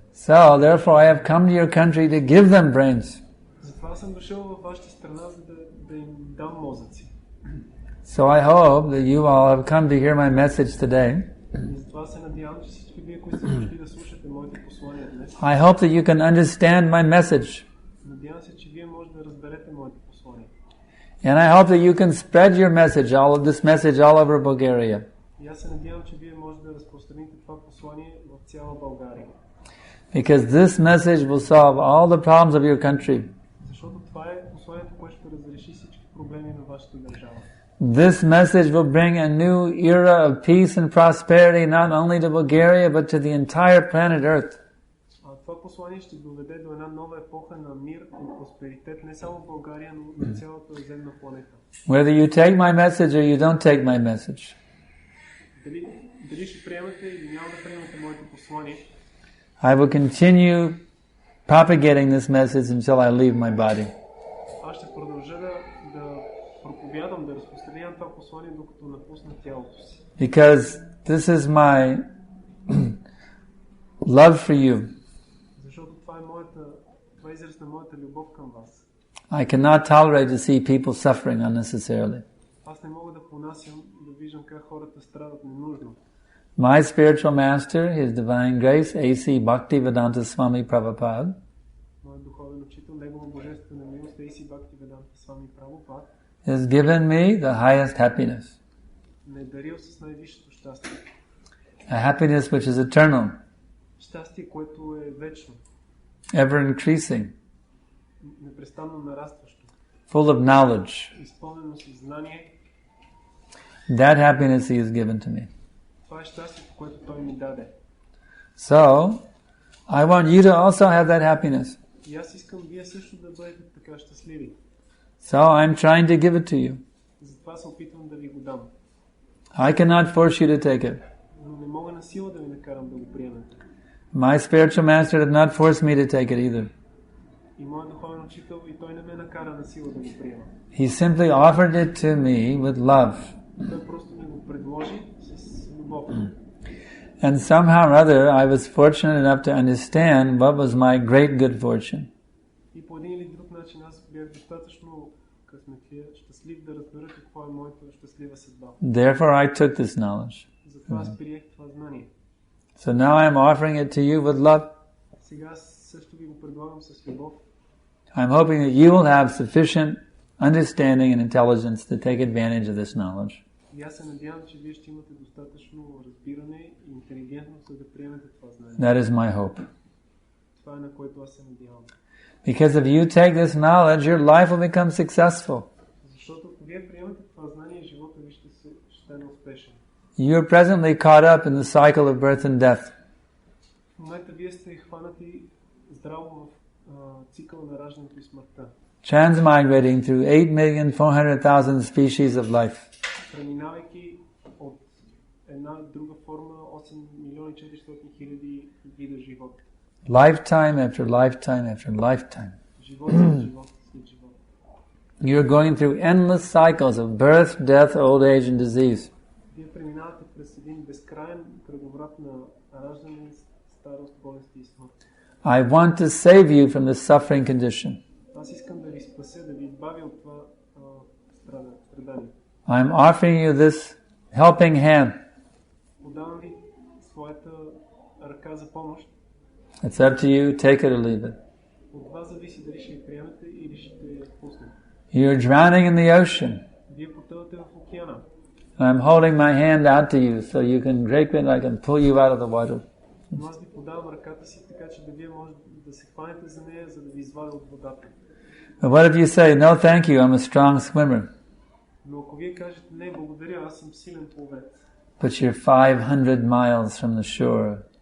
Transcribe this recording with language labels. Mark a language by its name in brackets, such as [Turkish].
[English] So, therefore, I have come to your country to give them brains. [Bulgarian] Затова съм дошъл във вашата страна, за да им дам мозъци. [English] So I hope that you all have come to hear my message today. [Bulgarian] И затова се надявам, че всички вие, които сте дошли да слушате моите послания днес, [English] I hope that you can understand my message. [Bulgarian] надявам се, че вие може да разберете моите послания. [English] And I hope that you can spread your message, this message all over Bulgaria. [Bulgarian] И аз се надявам, че вие може да разпространите това послание в цяла България. [English] Because this message will solve all the problems of your country. [Bulgarian] Защото това е посланието, което ще разреши всички проблеми на вашата държава. [English] This message will bring a new era of peace and prosperity not only to Bulgaria but to the entire planet Earth. [Bulgarian] Това послание ще доведе до една нова епоха на мир и просперитет не само в България, но на цялата земна планета. [English] Whether you take my message or you don't take my message. [Bulgarian] Дали ще приемете или няма да приемете моето послание, [English] I will continue propagating this message until I leave my body. [Bulgarian] Аз ще продължа да проповядам, да разпространявам това послание, докато напусна тялото си. [English] Because this is my love for you. [Bulgarian] Защото това е израз на моята любов към вас. [English] I cannot tolerate to see people suffering unnecessarily. [Bulgarian] Аз не мога да понасям да виждам как хората страдат ненужно. [English] My spiritual master, His Divine Grace, A.C. Bhaktivedanta Swami Prabhupada, [Bulgarian] Моят духовен учител, негова божествена милост, A.C. Bhaktivedanta Swami Prabhupada, [English] has given me the highest happiness. [Bulgarian] ме е дарил с най-висшето щастие. [English] A happiness which is eternal, [Bulgarian] Щастие, което е вечно, [English] ever increasing, [Bulgarian] непрестанно нарастващо, [English] full of knowledge. [Bulgarian] изпълнено с знание. [English] That happiness He has given to me. [Bulgarian] Това е щастието, което Той ми даде. [English] So, I want you to also have that happiness. [Bulgarian] И аз искам вие също да бъдете така щастливи. [English] So, I'm trying to give it to you. [Bulgarian] Затова се опитвам да ви го дам. [English] I cannot force you to take it. [Bulgarian] Но не мога на сила да ви накарам да го приемете. [English] My spiritual master did not force me to take it either. [Bulgarian] И моят духовен учител, и той не ме накара на сила да го приема. [English] He simply offered it to me with love. [Bulgarian] Той просто ми го предложи с любов. [English] And somehow or other, I was fortunate enough to understand what was my great good fortune. [Bulgarian] И по един или друг начин аз бях достатъчно късметлия, щастлив да разбера какво е моята щастлива съдба. [English] Therefore, I took this knowledge. [Bulgarian] Затова аз приех това знание. [English] So now I'm offering it to you with love. [Bulgarian] Сега аз също ви го предлагам с любов. [English] I'm hoping that you will have sufficient understanding and intelligence to take advantage of this knowledge. [Bulgarian] И аз се надявам, че вие ще имате достатъчно разбиране и интелигентност, за да приемете това знание. [English] That is my hope. [Bulgarian] Това е на което аз се надявам. [English] Because if you take this knowledge, your life will become successful. [Bulgarian] Защото ако вие приемете това знание, живота ви ще стане успешен. [English] You are presently caught up in the cycle of birth and death. [Bulgarian] В момента вие сте хванати здраво в цикъл на раждането и смъртта. [English] Transmigrating through 8,400,000 species of life. [Bulgarian] Преминавайки от една друга форма 8,400,000 вида живот. [English] Lifetime after lifetime after lifetime. [Bulgarian] Живот след живот след живот. [English] You are going through endless cycles of birth, death, old age and disease. [Bulgarian] Вие преминавате през един безкрайен кръговрат на раждане, старост, болести и смърт. [English] I want to save you from this suffering condition. [Bulgarian] Аз искам да ви спася, да ви избавя от това страдание. [English] I'm offering you this helping hand. [Bulgarian] Подавам ви своята ръка за помощ. [English] It's up to you, take it or leave it. [Bulgarian] От вас зависи дали ще я приемете или ще я пуснете. [English] You're drowning in the ocean. [Bulgarian] Вие потъвате в океана. [English] I'm holding my hand out to you so you can grip it and I can pull you out of the water. [Bulgarian] Но аз ви подавам ръката си, така че да вие може да се хванете за нея, за да ви извадя от водата. [English] But what if you say, no thank you, I'm a strong swimmer. [Bulgarian] Но ако вие кажете, не, благодаря, аз съм силен пловец. [English] But you're 500 miles from the shore.